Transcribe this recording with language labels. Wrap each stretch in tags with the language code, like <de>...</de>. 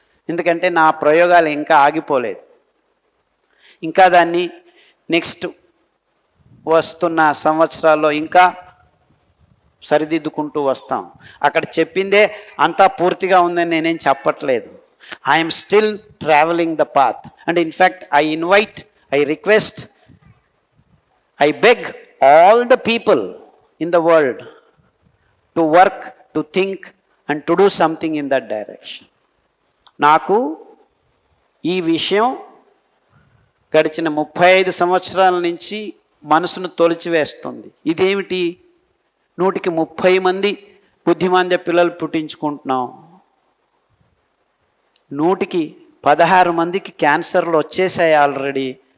<te>ఎందుకంటే నా ప్రయోగాలు ఇంకా ఆగిపోలేదు. ఇంకా దాన్ని నెక్స్ట్ వస్తున్న సంవత్సరాల్లో ఇంకా సరిదిద్దుకుంటూ వస్తాం. అక్కడ చెప్పిందే అంతా పూర్తిగా ఉందని నేనేం చెప్పట్లేదు.</te> <en>I'm still travelling the path. And in fact I request, I beg all the people in the world to work, to think and to do something in that direction.</en> <te>నాకు ఈ విషయం గడిచిన 35 సంవత్సరాల నుంచి మనసును తొలిచివేస్తుంది. ఇదేమిటి, 130 మంది బుద్ధిమాంద్య పిల్లలు పుట్టించుకుంటున్నాం, 116 మందికి క్యాన్సర్లు వచ్చేసాయి ఆల్రెడీ.</te>